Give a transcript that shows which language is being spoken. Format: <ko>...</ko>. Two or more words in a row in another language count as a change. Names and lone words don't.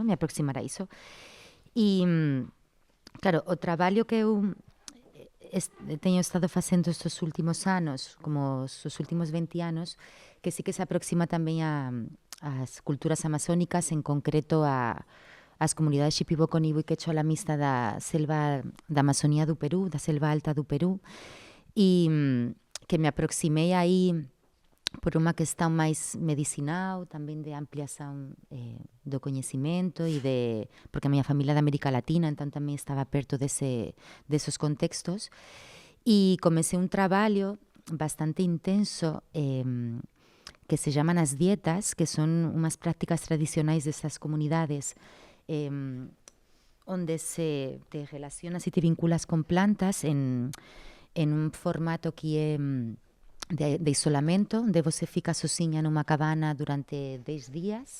<gl>Me aproximar a iso. E, claro, o traballo que eu teño estado facendo estes últimos anos, como os últimos 20 anos, que sí que se aproxima tamén ás culturas amazónicas, en concreto ás comunidades Shipibo-Conibo e Quechua Mixta da selva da Amazonía do Perú, da selva alta do Perú, e que me aproximei aí por</gl> <pt>uma questão mais medicinal, também de ampliação do conhecimento porque a minha família é da América Latina, então também estava perto desses contextos. E comecei um trabalho bastante intenso que</pt> <es>se llaman</es> <pt>as dietas, que</pt> <es>son unas prácticas</es> <pt>tradicionais dessas comunidades onde te relacionas e te vinculas</pt> <gl>con plantas en un formato</gl> <pt>que é de isolamento, onde você fica sozinha numa cabana durante 10 días.</pt>